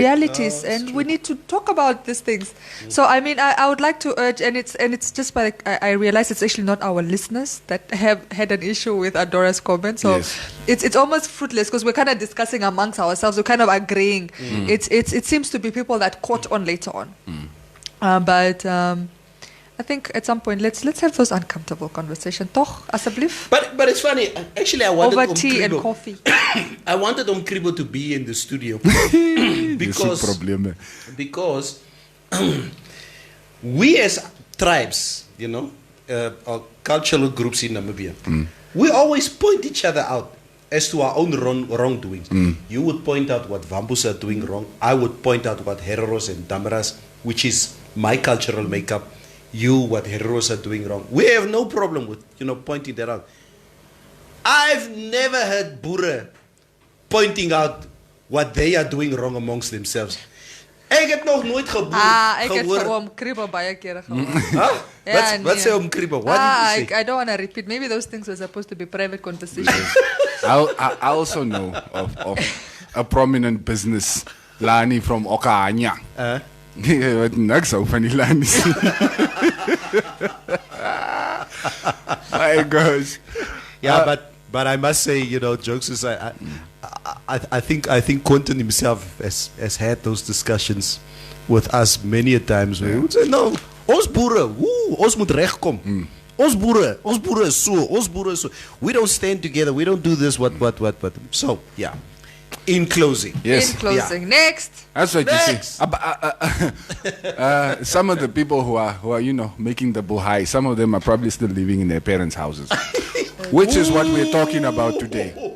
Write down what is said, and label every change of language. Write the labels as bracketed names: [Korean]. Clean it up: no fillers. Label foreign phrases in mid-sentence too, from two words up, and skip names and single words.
[English] realities, and we need to talk about these things. So I mean, I would like to urge, and it's just by I realize it's actually not our listeners that have had an issue with Adora's comment. So Yes. it's almost fruitless because we're kind of discussing amongst ourselves. We're kind of agreeing. It seems to be people that caught on later on. But I think at some point let's have those uncomfortable conversations. [Afrikaans] Toch, asseblief. [English] But it's funny. Actually, I wanted Over tea and Kribo- coffee. I wanted Kribo to be in the studio Because probleme. because we as tribes, Our cultural groups in Namibia, we always point each other out as to our own wrongdoings. You would point out what Vambus are doing wrong. I would point out what Hereros and Damaras, which is my cultural makeup, what Hereros are doing wrong. We have no problem with, pointing that out. I've never heard Boere pointing out what they are doing wrong amongst themselves. [Afrikaans] Ek het nog nooit Ek het gehoor. vir oom Kribo baie kere gehoor. Huh? Ja, Wat nee. sê oom Kribo? [English] What did you say? I don't want to repeat. Maybe those things were supposed to be private conversations. I also know of a prominent business, Lani from Okanya. [Afrikaans] Wat niks ou van die Lani sien. [English] My gosh. Yeah, but I must say, jokes aside, I think Quentin himself has had those discussions with us many a times where he would say, no, [Afrikaans] ons boere, ons moet regkom. Ons boere is so. [English] We don't stand together. We don't do this. What. So yeah. In closing, Yes. In closing. Next. That's what Next. you see. Some of the people who are making the buhai, some of them are probably still living in their parents' houses, which is what we're talking about today.